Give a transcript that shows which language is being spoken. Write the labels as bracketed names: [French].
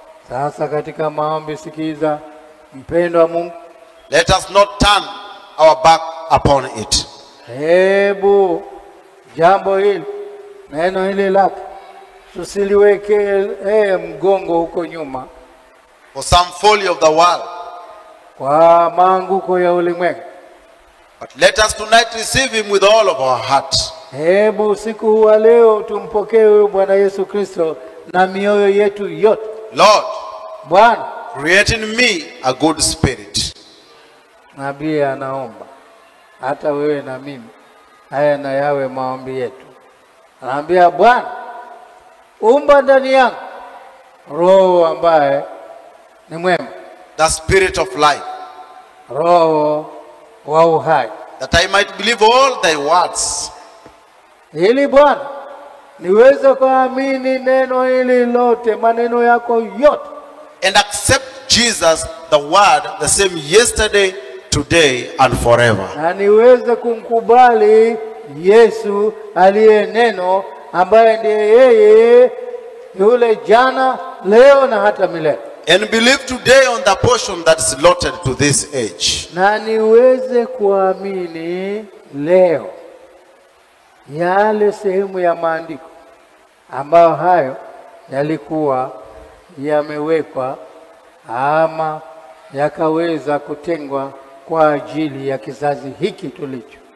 [Swahili] sasa katika maombi sikiza, mpendwa Mungu, [English] let us not turn our back upon it. [Swahili] Hebu jambo hili, neno hili lako tusiliweke mgongo huko nyuma [English] for some folly of the world, [Swahili] kwa maanguko ya ulimwengu. [English] But let us tonight receive him with all of our heart. [Swahili] Hebu usiku wa leo tumpokee huyu Bwana Yesu Kristo na mioyo yetu yote. [English] Lord, [Swahili] Bwana, [English] create in me a good spirit. [Swahili] Nabii anaomba hata wewe na mimi, haya na yawe maombi yetu. Anaambia Bwana, umba ndani yangu roho ambaye ni mwema, [English] the spirit of life, [Swahili] roho wa uhai, [English] that I might believe all thy words. [Swahili] Ili Bwana niweze kuamini neno hili lote, maneno yako yote, [English] and accept Jesus the word the same yesterday, today and forever. [Swahili] Na niweze kumkubali Yesu aliye neno, ambaye ndiye yeye yule jana, leo na hata milele. [English] And believe today on the portion that's allotted to this age. [Swahili] Na niweze kuamini leo yale sehemu ya maandiko ambayo hayo yalikuwa yamewekwa ama yakaweza kutengwa kwa ajili ya kizazi hiki tulicho.